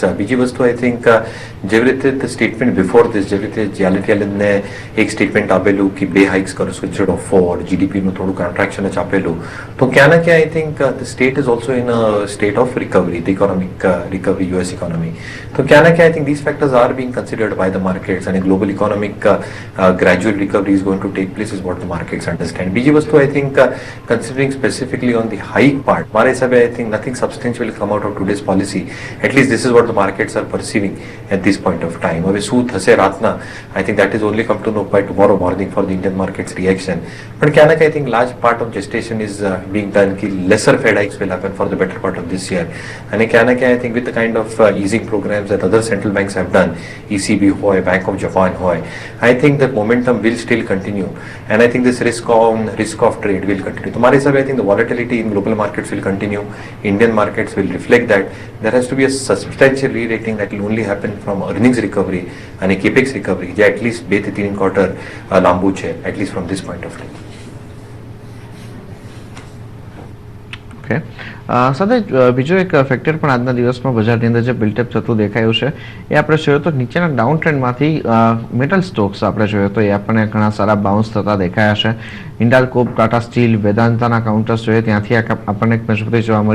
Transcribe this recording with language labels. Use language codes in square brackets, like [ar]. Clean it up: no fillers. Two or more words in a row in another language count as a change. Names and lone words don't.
[gu] બીજી વસ્તુ [en] I think [gu] જેવી રીતે [en] statement before this, [gu] જેવી રીતે જેલેટી એલનને એક સ્ટેટમેન્ટ આપેલું કે 2 હાઇક્સ કરશો [en] instead of 4, [gu] જીડીપીનું થોડું કોન્ટ્રાક્શન જ આપેલું, તો ક્યાં ના ક્યાં [en] I think the state is also in a state of recovery, the economic recovery, US economy. [gu] તો ક્યાં ના ક્યાં [en] I think these factors are being considered by the markets અને global economic gradual recovery is going to take place is what the markets understand. [gu] બીજી વસ્તુ [en] I think considering specifically on the hike part, [gu] મારા હિસાબે [en] I think nothing substantial will come out of today's policy. At least this is what the markets are perceiving at this point of time. [gu] હવે શું થશે રાતના, [en] I think that is only come to know by tomorrow morning for the Indian markets reaction. [gu] પણ ક્યાં ના ક્યાં [en] I think large part of gestation is being done કે lesser Fed hikes will happen for the better part of this year. [gu] અને ક્યાં ના ક્યાં [en] I think with the kind of easing programs that other central banks have done, ECB હોય, Bank of Japan હોય, I think the momentum will still continue. And I think this risk of trade will continue. [gu] તો મારા હિસાબે [en] I think the volatility in global markets will continue. Indian markets will reflect that. There has to be a substantial re-rating that will only happen from earnings recovery and a capex recovery, જે at least 2 થી 3 quarter [gu] લાંબુ છે, [en] at least from this point of time. [gu] ઓકે, સાથે બીજો એક ફેક્ટર પણ આજના દિવસમાં બજારની અંદર જે બિલ્ટઅપ થતું દેખાયું છે એ આપણે જોઈએ તો નીચેના [en] down trendમાંથી metal stocks [gu] આપણે જોઈએ તો એ આપણને ઘણા સારા બાઉન્સ થતા દેખાયા છે. હિન્ડાલ્કો, ટાટા સ્ટીલ, વેદાંતાના કાઉન્ટર્સ જોઈએ ત્યાંથી આપણને એક મજબૂતી જોવા મળી.